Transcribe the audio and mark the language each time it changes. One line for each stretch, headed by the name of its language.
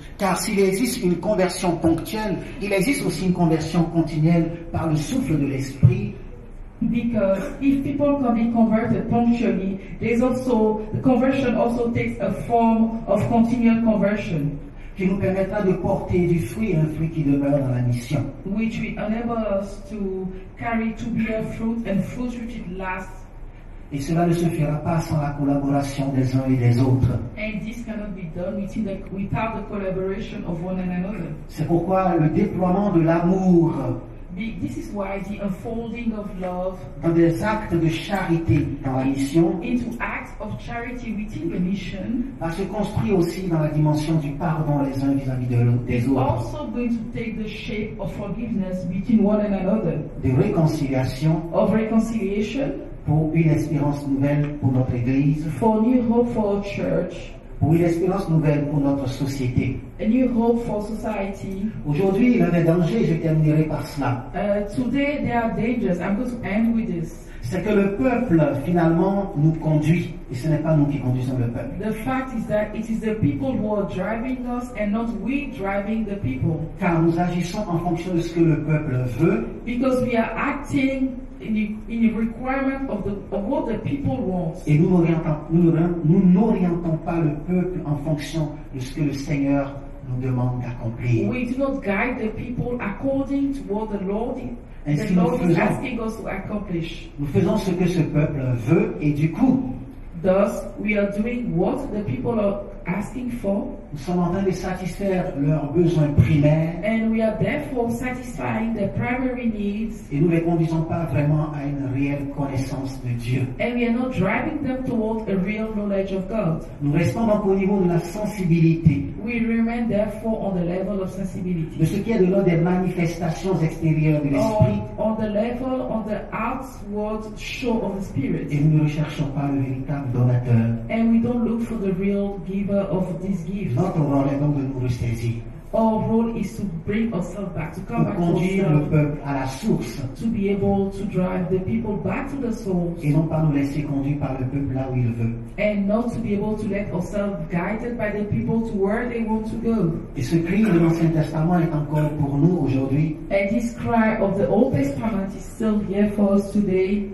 French: car s'il existe une conversion ponctuelle, il existe aussi une conversion continuelle par le souffle de l'Esprit,
English: Because if people can be converted punctually, the conversion also takes a form of continual conversion,
French: qui nous permettra de porter du fruit, un fruit qui demeure dans la mission.
English: which will enable us to bear fruit and fruit which it lasts.
French: Et cela ne se fera pas sans la collaboration des uns et des autres.
English: And this cannot be done without the collaboration of one another.
French: C'est pourquoi le déploiement de l'amour
English: This is why the unfolding of love
French: dans des actes de charité dans la mission
English: into acts of charity within the mission
French: va se construire aussi dans la dimension du pardon les uns vis-à-vis des
English: is
French: autres,
English: also going to take the shape of forgiveness between one and another,
French: de réconciliation
English: of reconciliation,
French: pour une espérance nouvelle pour notre Église,
English: for new hope for our church,
French: pour une espérance nouvelle pour notre société.
English: a new hope for society.
French: Aujourd'hui, l'un des dangers, je terminerai par cela,
English: Today there are dangers. I'm going to end with this.
French: c'est que le peuple finalement nous conduit, et ce n'est pas nous qui conduisons le peuple.
English: The fact is that it is the people who are driving us and not we driving the people.
French: Car nous agissons en fonction de ce que le peuple veut,
English: Because we are acting in the requirement of what the people want.
French: et nous n'orientons pas le peuple en fonction de ce que le Seigneur nous demande d'accomplir.
English: We do not guide the people according to what the Lord
French: Ainsi
English: is
French: nous
English: asking us to accomplish.
French: Nous faisons ce que ce peuple veut, et du coup,
English: Thus, we are doing what the people are asking for,
French: nous sommes en train de satisfaire leurs besoins primaires,
English: and we are therefore satisfying their primary needs,
French: et nous ne les conduisons pas vraiment à une réelle connaissance de Dieu.
English: and we are not driving them towards a real knowledge of God.
French: Nous restons donc au niveau de la sensibilité,
English: We remain therefore on the level of
French: de
English: sensibility,
French: ce qui est de l'ordre des manifestations extérieures de l'esprit,
English: on the level of the outward show of the Spirit,
French: et nous ne recherchons pas le véritable donateur.
English: and we don't look for the real giver of this gift.
French: Notre rôle est donc de nous ressaisir,
English: Our role is to bring ourselves back, to come
French: de
English: back to
French: conduire le
English: ourselves,
French: peuple à la source,
English: to be able to drive the people back to the source,
French: et non pas nous laisser conduire par le peuple là où il veut.
English: and not to be able to let ourselves guided by the people to where they want to go.
French: Et ce cri de l'Ancien Testament est encore pour nous aujourd'hui:
English: And this cry of the Old Testament is still here for us today.